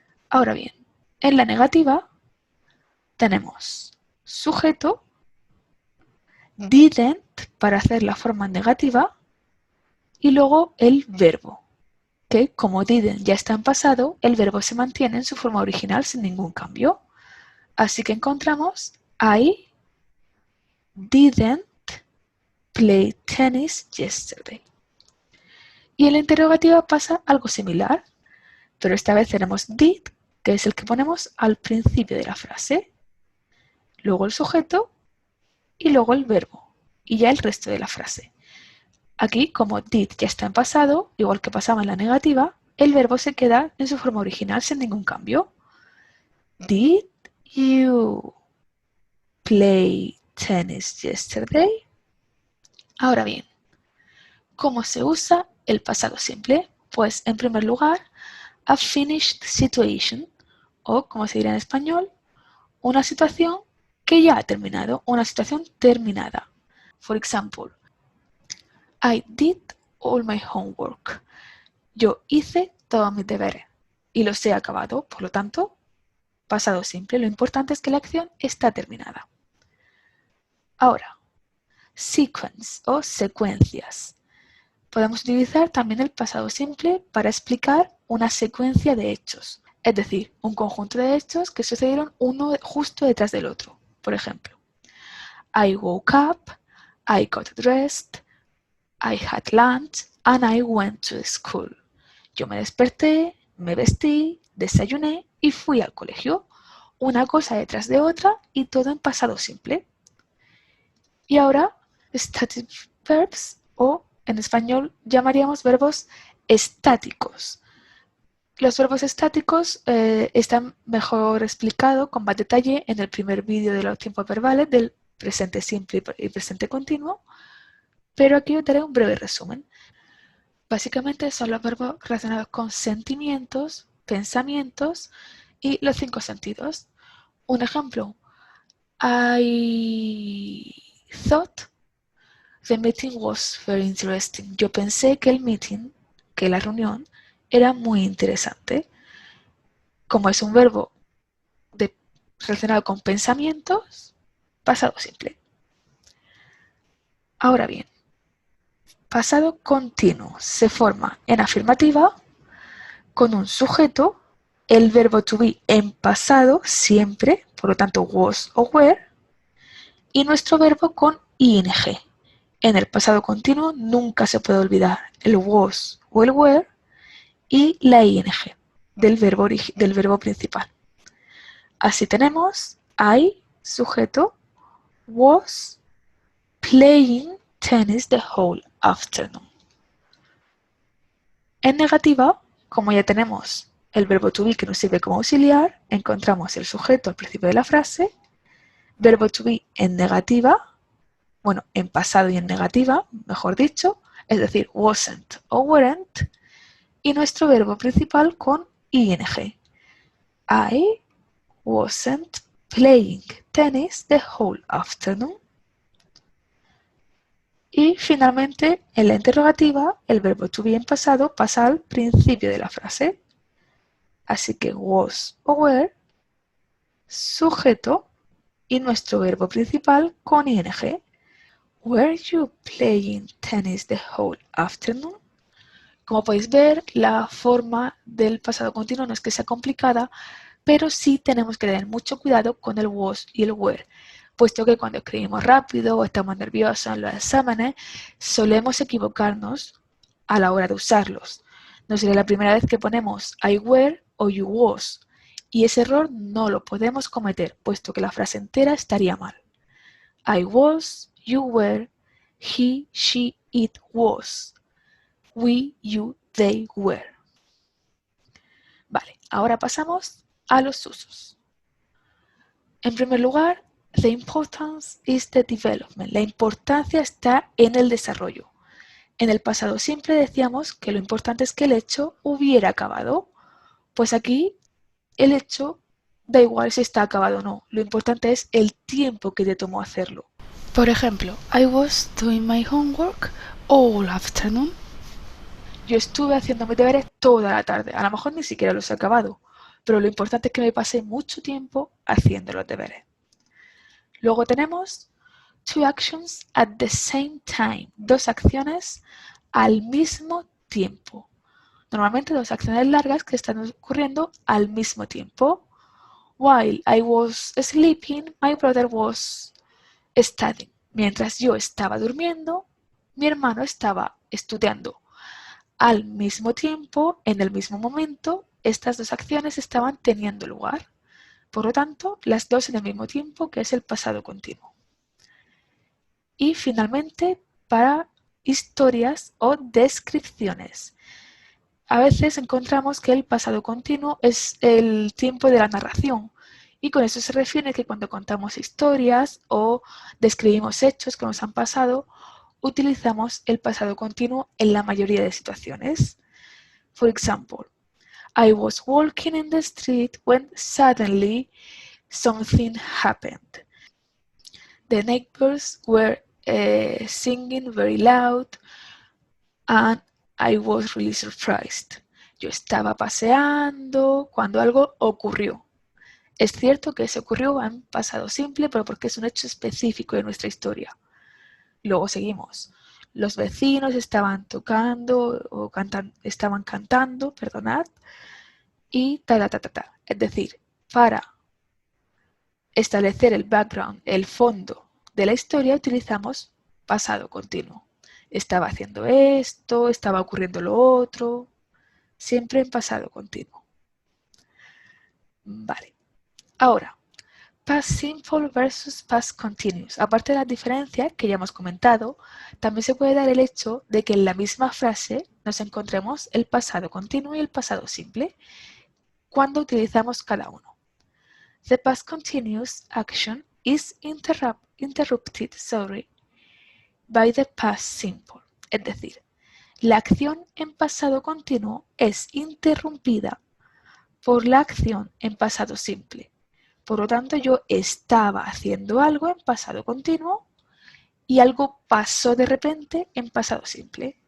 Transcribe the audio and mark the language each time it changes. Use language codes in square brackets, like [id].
[es] Ahora bien, en la negativa tenemos sujeto, didn't para hacer la forma negativa y luego el verbo, que como didn't ya está en pasado, el verbo se mantiene en su forma original sin ningún cambio. Así que encontramos [en] I didn't play tennis yesterday. [es] Y en la interrogativa pasa algo similar, pero esta vez tenemos did, que es el que ponemos al principio de la frase, luego el sujeto y luego el verbo, y ya el resto de la frase. Aquí, como did ya está en pasado, igual que pasaba en la negativa, el verbo se queda en su forma original sin ningún cambio. [en] Did you play tennis yesterday? [es] Ahora bien, ¿cómo se usa el pasado simple? Pues en primer lugar, [en] a finished situation, [es] o como se dirá en español, una situación que ya ha terminado, una situación terminada. [en] For example, I did all my homework. [es] Yo hice todos mis deberes y los he acabado, por lo tanto, pasado simple. Lo importante es que la acción está terminada. Ahora, sequence o secuencias. Podemos utilizar también el pasado simple para explicar una secuencia de hechos, es decir, un conjunto de hechos que sucedieron uno justo detrás del otro. Por ejemplo, [en] I woke up, I got dressed, I had lunch, and I went to school. [es] Yo me desperté, me vestí, desayuné y fui al colegio. Una cosa detrás de otra y todo en pasado simple. Y ahora, static verbs, o en español llamaríamos verbos estáticos. Los verbos estáticos están mejor explicados con más detalle en el primer vídeo de los tiempos verbales del presente simple y presente continuo, pero aquí os daré un breve resumen. Básicamente son los verbos relacionados con sentimientos, pensamientos y los 5 sentidos. Un ejemplo, [en] I thought the meeting was very interesting. [es] Yo pensé que el meeting, que la reunión, era muy interesante. Como es un verbo relacionado con pensamientos, pasado simple. Ahora bien, pasado continuo se forma en afirmativa con un sujeto, el verbo to be en pasado siempre, por lo tanto was o were, y nuestro verbo con ing. En el pasado continuo nunca se puede olvidar el was o el were y la ing del verbo principal. Así tenemos [en] I, [es] sujeto, [en] was playing tennis the whole afternoon. [es] En negativa, como ya tenemos el verbo to be que nos sirve como auxiliar, encontramos el sujeto al principio de la frase, verbo to be en negativa, bueno, en pasado y en negativa, mejor dicho, es decir, wasn't o weren't, y nuestro verbo principal con ing. [en] I wasn't playing tennis the whole afternoon. [es] Y finalmente, en la interrogativa, el verbo to be en pasado pasa al principio de la frase. Así que was o were, sujeto y nuestro verbo principal con ing. [en] Were you playing tennis the whole afternoon? [es] Como podéis ver, la forma del pasado continuo no es que sea complicada, pero sí tenemos que tener mucho cuidado con el was y el were, puesto que cuando escribimos rápido o estamos nerviosos en los exámenes, solemos equivocarnos a la hora de usarlos. No sería la primera vez que ponemos I were o you was, y ese error no lo podemos cometer, puesto que la frase entera estaría mal. [en] I was, you were, he, she, it was, we, you, they were. [es] Vale, ahora pasamos a los usos. En primer lugar, [en] the importance is the development. [es] La importancia está en el desarrollo. En el pasado simple decíamos que lo importante es que el hecho hubiera acabado. Pues aquí el hecho da igual si está acabado o no. Lo importante es el tiempo que te tomó hacerlo. Por ejemplo, [en] I was doing my homework all afternoon. [es] Yo estuve haciendo mis deberes toda la tarde. A lo mejor ni siquiera los he acabado, pero lo importante es que me pasé mucho tiempo haciendo los deberes. Luego tenemos [en] two actions at the same time. [es] Dos acciones al mismo tiempo. Normalmente dos acciones largas que están ocurriendo al mismo tiempo. [en] While I was sleeping, my brother was studying. [es] Mientras yo estaba durmiendo, mi hermano estaba estudiando. Al mismo tiempo, en el mismo momento, estas dos acciones estaban teniendo lugar. Por lo tanto, las dos en el mismo tiempo, que es el pasado continuo. Y finalmente, para historias o descripciones. A veces encontramos que el pasado continuo es el tiempo de la narración. Y con eso se refiere que cuando contamos historias o describimos hechos que nos han pasado, utilizamos el pasado continuo en la mayoría de situaciones. [en] For example, I was walking in the street when suddenly something happened. The neighbors were singing very loud and I was really surprised. [es] Yo estaba paseando cuando algo ocurrió. Es cierto que se ocurrió en pasado simple, pero porque es un hecho específico de nuestra historia. Luego seguimos. Los vecinos estaban tocando o estaban cantando, perdonad, y ta. Es decir, para establecer el background, el fondo de la historia, utilizamos pasado continuo. Estaba haciendo esto, estaba ocurriendo lo otro, siempre en pasado continuo. Vale. Ahora, [en] past simple versus past continuous. [es] Aparte de las diferencias que ya hemos comentado, también se puede dar el hecho de que en la misma frase nos encontremos el pasado continuo y el pasado simple cuando utilizamos cada uno. [en] The past continuous action is interrupted by the past simple. [es] Es decir, la acción en pasado continuo es interrumpida por la acción en pasado simple. Por lo tanto, yo estaba haciendo algo en pasado continuo y algo pasó de repente en pasado simple.